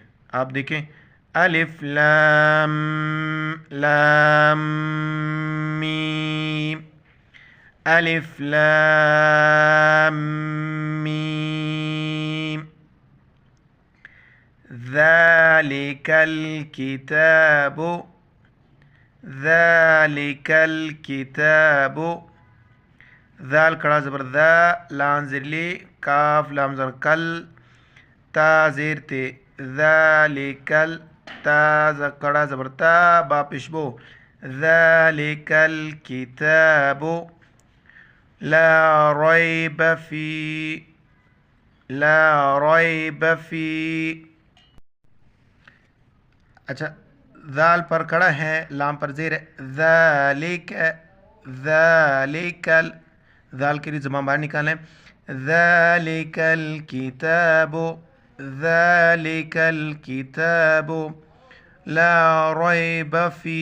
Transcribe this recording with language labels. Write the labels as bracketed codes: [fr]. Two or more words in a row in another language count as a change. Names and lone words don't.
[ur] آپ دیکھیں، [ar] الف لام لام میم، الف لام میم۔ ذالک الکتاب، ذالک الکتاب۔ [ur] ذال کڑا زبر ذا، لام زیر لی، کاف لام زر کل، تا زیر تے، [ar] ذالک ال، [ur] تا کڑا زبر تا، با پیشبو، [ar] ذالک الکتاب لا ریب فی، [ur] لا ریب فی۔ اچھا، ذال پر کڑا ہے، لام پر زیر ہے، ذالک، ذالک، ذال کے لیے زبان باہر نکالیں، [ar] ذالک الکتاب، ذالک الکتاب لا ریب فی۔